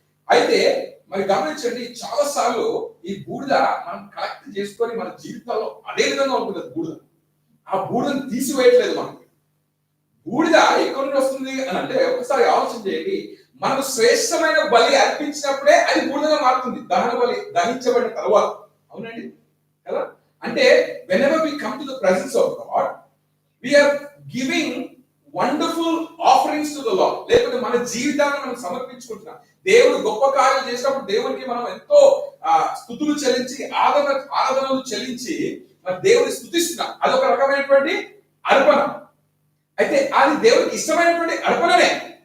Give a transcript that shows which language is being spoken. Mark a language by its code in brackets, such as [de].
[te] అయితే మరి గమనించండి, చాలా సార్లు ఈ బూడిద మనం కలెక్ట్ చేసుకొని మన జీవితాల్లో అదే విధంగా ఉంటుంది బూడిద. ఆ బూడిదను తీసివేయట్లేదు మనకి. బూడిద ఎక్కడి నుండి వస్తుంది అని అంటే ఒకసారి ఆలోచన చేయండి. మనకు శ్రేష్టమైన బలి అర్పించినప్పుడే అది బూడిదగా మారుతుంది, దహన బలి దహించబడిన తర్వాత. అవునండి కదా? అంటే [en] whenever we come to the presence of God, we are giving wonderful offerings to the Lord. [te] లేకపోతే మన జీవితాన్ని మనం సమర్పించుకుంటున్నాం. దేవుడు గొప్ప కార్యాలు చేసినప్పుడు దేవునికి మనం ఎంతో స్తుతులు చెల్లించి ఆరాధనలు చెల్లించి మన దేవుని స్తుతిస్తున్నాం. అదొక రకమైనటువంటి అర్పణ. అయితే అది దేవుడికి ఇష్టమైనటువంటి అర్పణనే.